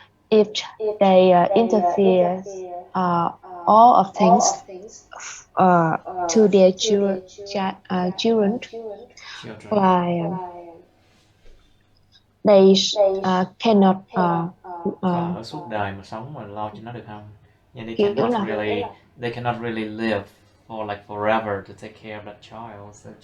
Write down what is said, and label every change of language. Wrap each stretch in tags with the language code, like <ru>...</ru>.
<en>If they interfere all of things to their children, like they cannot</en> <vi>ở suốt đời mà sống mà lo cho nó được không?</vi> <en>Yeah, they cannot really live for like forever to take care of that child.</en>